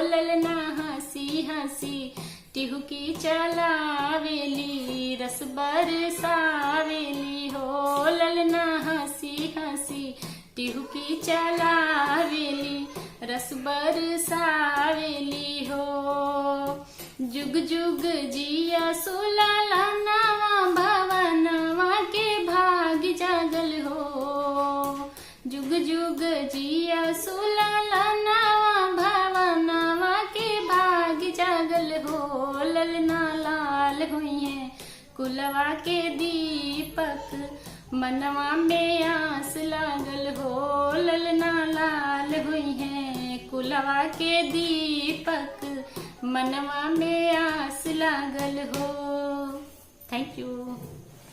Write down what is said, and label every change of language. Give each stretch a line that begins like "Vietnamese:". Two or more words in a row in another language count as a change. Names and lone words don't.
Bhojpuri: ललना हंसी हंसी टिहुकी चलावेली, रस बरसावेली हो। ललना हंसी हंसी टिहुकी चलावेली, रस बरसावेली हो। जुग जुग जिया सुलाला नावा भवनवा के भाग जागल हो। जुग जुग जिया सुलाला नावा भवनवा के भाग जागल हो। ललना लाल हुई है कुलवा के दीपक, मनवा में आस लागल हो। ललना लाल हुई है कुलवा के दीपक, मनवा में आस लागल हो।
English: Thank you.